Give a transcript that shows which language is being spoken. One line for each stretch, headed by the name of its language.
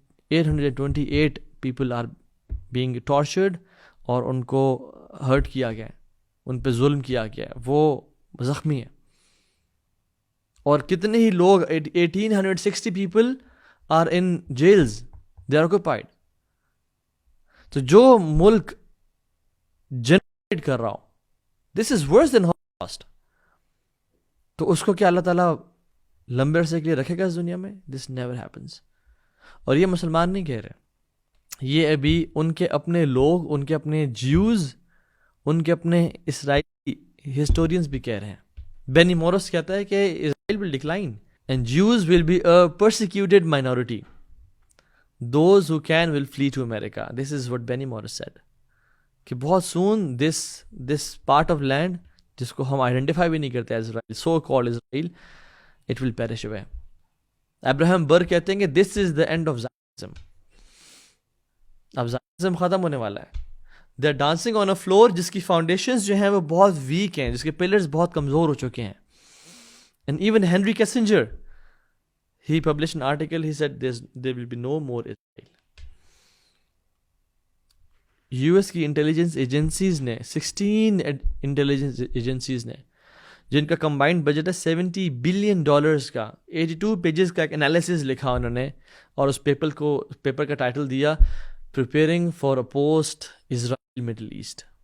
English: 1828 people are being tortured،
Urdu: اور ان کو hurt کیا گیا ہے، ان پہ ظلم کیا گیا ہے، وہ زخمی ہیں. اور کتنے ہی لوگ
English: 1860 people are in jails، they are occupied.
Urdu: تو جو ملک جنریٹ کر رہا ہو،
English: this is worse than Holocaust،
Urdu: تو اس کو کیا اللہ تعالیٰ لمبے عرصے کے لیے رکھے گا اس دنیا میں؟
English: this never happens.
Urdu: اور یہ مسلمان نہیں کہہ رہے، یہ ابھی ان کے اپنے لوگ، ان کے اپنے جیوز، ان کے اپنے اسرائیلی ہسٹورینز بھی کہہ رہے ہیں.
English: Benny Morris
Urdu: کہتا ہے کہ
English: Israel will decline and Jews will be a persecuted minority. Those who can will flee to America. This is what Benny Morris said.
Urdu: کہ بہت
English: soon this part of land
Urdu: جس کو ہم آئیڈینٹیفائی بھی نہیں کرتے
English: Israel, so called Israel، it will perish away. Abraham Burg
Urdu: کہتے ہیں کہ
English: this is the end of Zionism.
Urdu: اب زائنزم ختم ہونے والا ہے.
English: they are dancing on a floor
Urdu: جس کی فاؤنڈیشنز جو ہیں وہ بہت ویک ہیں، جس کے پلرز بہت کمزور ہو چکے ہیں.
English: and even Henry Kissinger، he published an article، he said there will be no more Israel.
Urdu: US کی انٹیلیجنس ایجنسیز نے 16 انٹیلیجنس ایجنسیز نے جن کا کمبائنڈ بجٹ ہے $70 billion کا، 82 پیجز کا ایک انالیسز لکھا انہوں نے، اور اس پیپر کا ٹائٹل دیا
English: Preparing for a post Israel middle east.